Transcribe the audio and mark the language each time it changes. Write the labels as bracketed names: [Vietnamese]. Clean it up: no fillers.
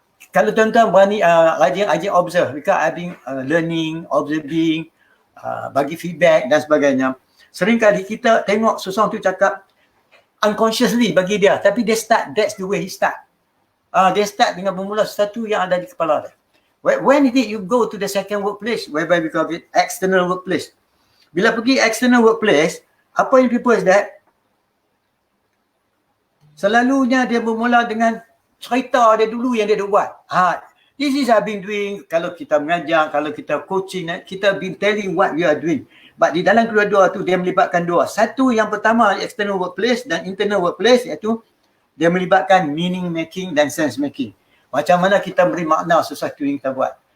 [Malay] Kalau tuan-tuan berani rajin observe, because I've been learning, observing, bagi feedback dan sebagainya. Seringkali kita tengok seseorang tu cakap unconsciously bagi dia, tapi dia start, that's the way he start. Dia start dengan bermula sesuatu yang ada di kepala dia. [English] When did you go to the second workplace, whereby we call it external workplace? Bila pergi external workplace, apa yang people is that? [Malay] Selalunya dia bermula dengan cerita dia dulu yang dia buat. [English] This is I've been doing, kalau kita mengajar, kalau kita coaching, kita been telling what we are doing. [Malay] But di dalam kedua-dua tu dia melibatkan dua. Satu yang pertama external workplace dan internal workplace, iaitu dia melibatkan meaning making dan sense making. Macam mana kita beri makna sesuatu yang kita buat.